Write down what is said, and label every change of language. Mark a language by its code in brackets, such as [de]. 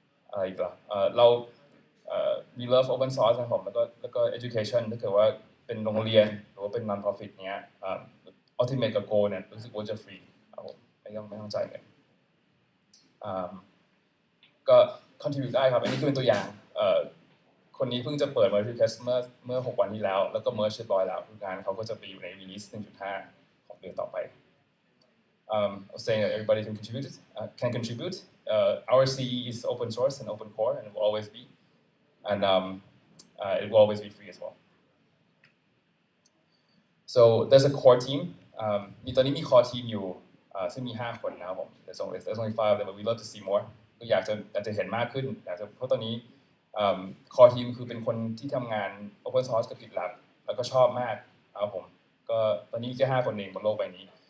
[th] อะไรอีกล่ะเรามี love open source นะครับผมแล้วก็ education ถ้าเกิดว่าเป็นโรงเรียนหรือว่าเป็น non-profit เนี้ยultimate กับ goal เนี่ยรู้สึกว่าจะฟรีครับผมไม่ต้องจ่ายเงินก็ contribute ได้ครับอันนี้คือเป็นตัวอย่างคนนี้เพิ่งจะเปิด merge request เมื่อ6 วันที่แล้วแล้วก็ merge เรียบร้อยแล้วงานเขาก็จะไปอยู่ใน release 1.5 ของเดือนต่อไป [en] I was saying that everybody can contribute. Our CE is open source and open core, and it will always be, and it will always be free as well. So there's a core team. [th] ตอนนี้มี core team อยู่ซึ่งมี5 คนนะครับผม [en] There's only 5 of them, but we love to see more. [th] ก็อยากจะเห็นมากขึ้นเพราะตอนนี้core team คือเป็นคนที่ทำงาน open source กับ GitLab แล้วก็ชอบมากนะครับผมก็ตอนนี้มีแค่5 คนเองบนโลกใบนี้